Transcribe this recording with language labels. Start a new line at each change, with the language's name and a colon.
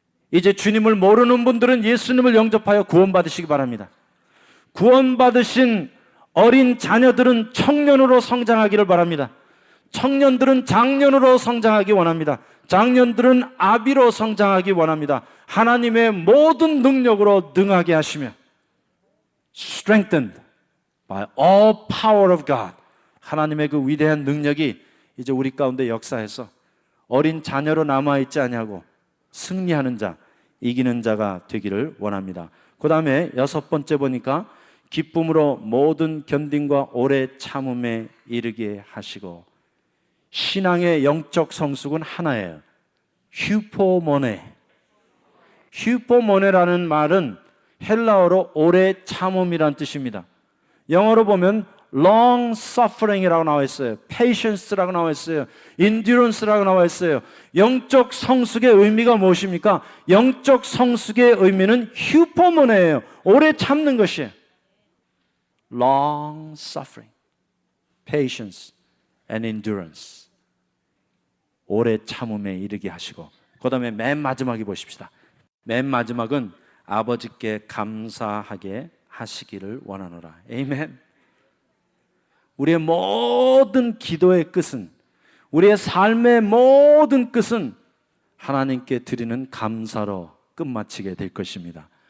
Korean: 이제 주님을 모르는 분들은 예수님을 영접하여 구원받으시기 바랍니다. 구원받으신 어린 자녀들은 청년으로 성장하기를 바랍니다. 청년들은 장년으로 성장하기 원합니다. 장년들은 아비로 성장하기 원합니다. 하나님의 모든 능력으로 능하게 하시며.
English: Strengthened by all power of God.
Korean: 하나님의 그 위대한 능력이 이제 우리 가운데 역사해서 어린 자녀로 남아있지 아니하고 승리하는 자, 이기는 자가 되기를 원합니다. 그 다음에 여섯 번째 보니까 기쁨으로 모든 견딤과 오래 참음에 이르게 하시고. 신앙의 영적 성숙은 하나예요. 휴포모네. 휴포모네라는 말은 헬라어로 오래 참음이란 뜻입니다. 영어로 보면 long suffering이라고 나와 있어요. patience라고 나와 있어요. endurance라고 나와 있어요. 영적 성숙의 의미가 무엇입니까? 영적 성숙의 의미는 휴포모네예요. 오래 참는 것이에요.
English: long suffering, patience and endurance.
Korean: 오래 참음에 이르게 하시고. 그 다음에 맨 마지막에 보십시다. 맨 마지막은 아버지께 감사하게 하시기를 원하노라. 아멘. 우리의 모든 기도의 끝은, 우리의 삶의 모든 끝은 하나님께 드리는 감사로 끝마치게 될 것입니다.